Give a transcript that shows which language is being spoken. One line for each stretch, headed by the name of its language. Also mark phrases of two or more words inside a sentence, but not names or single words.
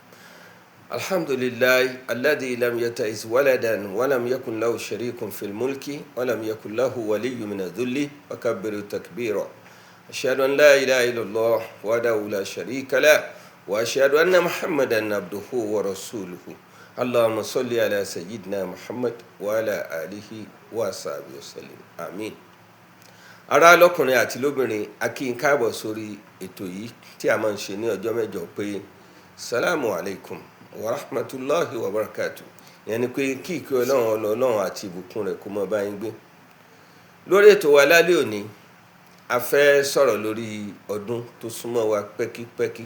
Arabic: الحمد لله الذي لم يتخذ ولدا ولم يكن له شريك في الملك ولم يكن له ولي من الذل وكبره تكبيرا أشهد أن لا إله إلا الله وحده لا شريك له وأشهد أن محمدا عبده ورسوله اللهم صل على سيدنا محمد وعلى آله وصحبه وسلم آمين.
Yoruba: ará lọ́kùnrin àti lóbìnrin a kí yín káàbọ̀ sórí ètò yìí tí a máa ń ṣe ní ọjọ́ mẹ́jọ pé
Arabic: السلام عليكم ورحمة الله وبركاته
Yoruba: ìyẹn ni pé kí ìkẹ́ ọlọ́run àti ìbùkún rẹ̀ kó máa bá yín gbé. lórí ètò wa lálẹ́ òní a fẹ́ sọ̀rọ̀ lórí ọdún tó súnmọ́ wa pẹ́kípẹ́kí.